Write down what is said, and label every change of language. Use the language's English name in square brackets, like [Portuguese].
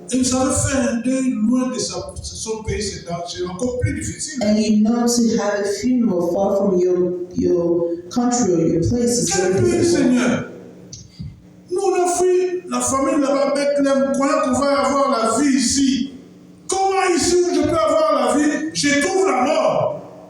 [French] Et vous savez, faire un deuil loin de son pays, c'est encore plus difficile. [English] And you know, to have a funeral far from your country or your place is [French] Quel [English] very [French] pays, [English] difficult. [French] Seigneur! Nous, on a fui la famille là-bas, Bethléem, croyant qu'on va avoir la vie ici. Comment ici où je peux avoir la vie, je trouve la mort?